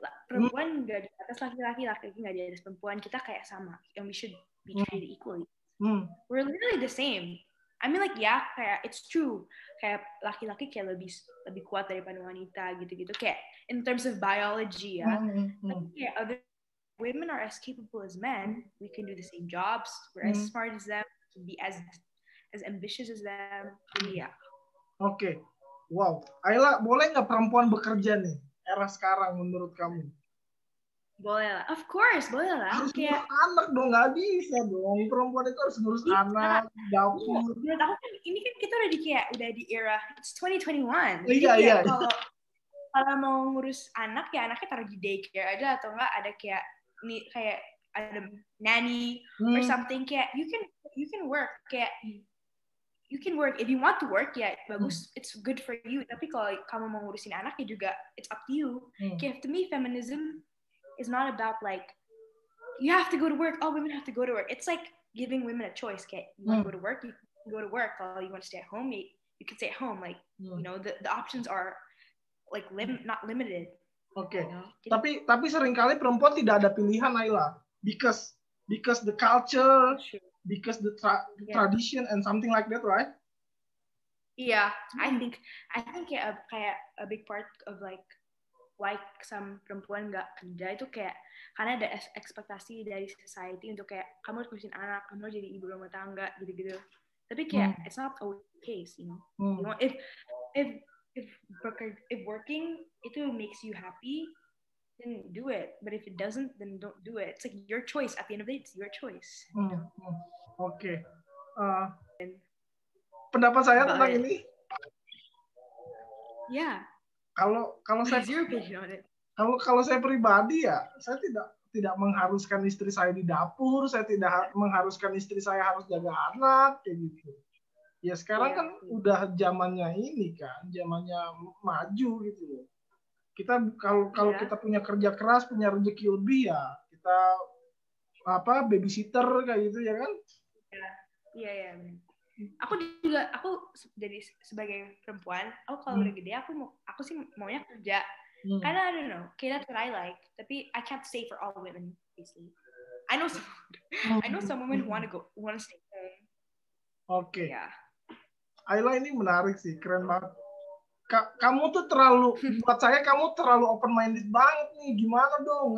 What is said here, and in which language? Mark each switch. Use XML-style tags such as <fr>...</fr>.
<id>Perempuan nggak di atas laki-laki, laki-laki nggak di atas perempuan. Kita kayak sama.</id> <en>And we should be treated equally. We're literally the same. I mean, like, yeah,</en> <id>kayak</id> <en>it's true.</en> <id>Kayak laki-laki kayak lebih kuat daripada wanita gitu-gitu. Kayak</id> <en>in terms of biology</en> <id>ya. Tapi kayak</id> <en>other women are as capable as men. We can do the same jobs. We're as smart as them. To be as ambitious as them.</en> <id>Jadi ya. Oke. Wow. Ayla, boleh nggak perempuan bekerja nih? Era sekarang menurut kamu? Boleh lah.</id> <en>Of course,</en> <id>boleh lah. Harus ngurus anak dong, nggak bisa dong. Perempuan itu harus ngurus anak, dapur. Menurut aku kan, ini kan kita udah di era,</id> <en>it's 2021.</en> <id>Iya. Kalau mau ngurus anak, ya anaknya taruh di daycare aja, atau enggak ada kayak ada nanny</id> <en>or something.</en> <id>Kayak</id> <en>you can work,</en> <id>kayak</id> <en>you can work if you want to work,</en> <id>ya bagus,</id> <en>it's good for you.</en> <id>Tapi kalau kamu mau ngurusin anaknya juga,</id> <en>it's up to you.</en> <id>Kayak</id> <en>to me, feminism is not about like you have to go to work. Oh, women have to go to work. It's like giving women a choice.</en> <id>Kayak</id> <en>you want to go to work, you can go to work.</en> <id>Kalau</id> <en>you want to stay at home, you can stay at home. Like you know, the options are like not limited.</en> <id>Oke.</id> <en>You know?</en> <id>Tapi seringkali perempuan tidak ada pilihan, Ayla,</id> <en>because the culture. Because the tradition and something like that, right? Yeah, I think</en> <id>kayak</id> <en>a big part of like why some</en> <id>perempuan nggak kerja itu kayak karena ada ekspektasi dari society untuk kayak kamu harus ngurusin anak, kamu harus jadi ibu rumah tangga gitu-gitu. Tapi kayak</id> <en>it's not always the case, you know. You know, if working</en> <id>itu</id> <en>makes you happy, then do it. But if it doesn't, then don't do it. It's like your choice. At the end of the day, it's your choice.</en> <id>Oke. Pendapat saya tentang ini. Ya. Kalau saya kalau saya pribadi ya, saya tidak mengharuskan istri saya di dapur, saya tidak mengharuskan istri saya harus jaga anak kayak gitu. Ya sekarang kan udah zamannya ini kan, zamannya maju gitu loh. Kita kalau kita punya kerja keras, punya rezeki lebih ya kita babysitter kayak gitu ya kan? Iya. Aku jadi sebagai perempuan, aku kalau udah gede aku sih maunya kerja. Karena</id> <en>I don't know,</en> <id>kayak</id> <en>that's what I like.</en> <id>Tapi</id> <en>I can't say for all women, basically. I know some women who want to stay home.</en> <id>Oke.</id> <en>Yeah.</en> <id>Ayla, ini menarik sih, keren banget. Kamu tuh buat saya kamu terlalu</id> <en>open minded</en> <id>banget nih. Gimana dong?</id>